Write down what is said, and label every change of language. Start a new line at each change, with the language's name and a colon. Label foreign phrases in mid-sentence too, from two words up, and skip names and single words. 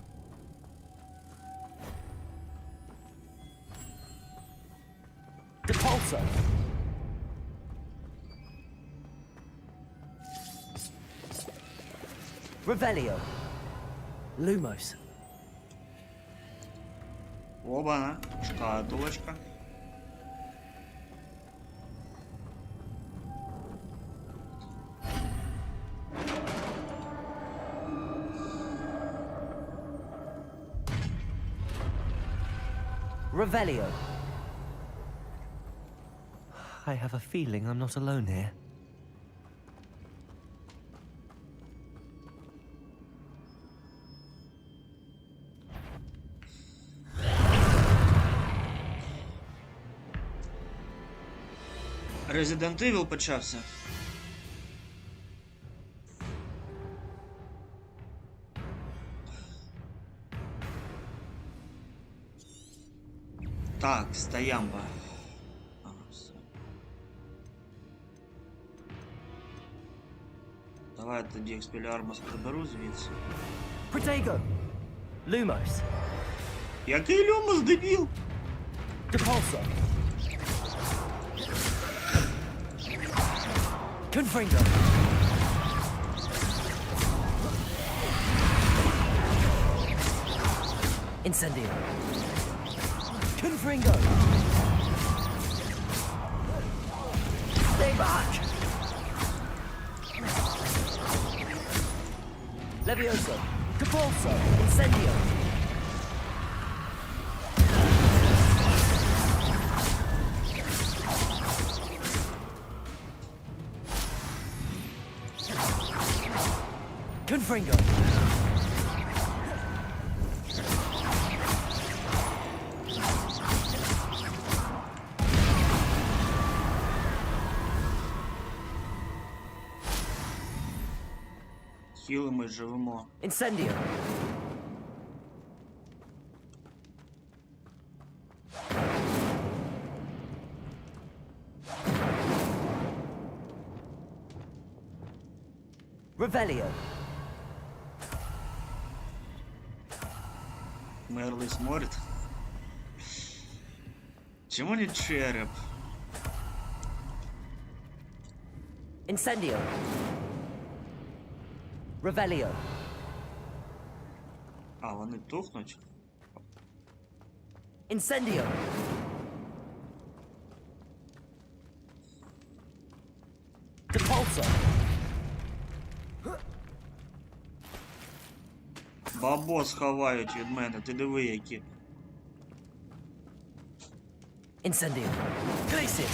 English: Depulso. Revelio. Lumos.
Ukrainian: Оба, шкатулочка.
English: Revelio. I have a feeling I'm not alone here.
Ukrainian: Resident Evil почався. Так, стоямба. Давай тоді експеліармус приберу звідси.
English: Protego. Lumos.
Ukrainian: Який Люмус, дебіл?
English: Depulso. Confringo. Incendio. Confringo. Stay back. Levioso. Depulso. Incendio. Confringo.
Ukrainian: Хілимо і живемо.
English: Incendio. Revelio.
Russian: Мерлий смотрит. Чему не череп?
English: Incendio. Revelio.
Ukrainian: А, вони тухнуть?
English: Incendio. Depulso.
Ukrainian: Бабос ховають від мене, ти диви які.
English: Incendio. Glacis.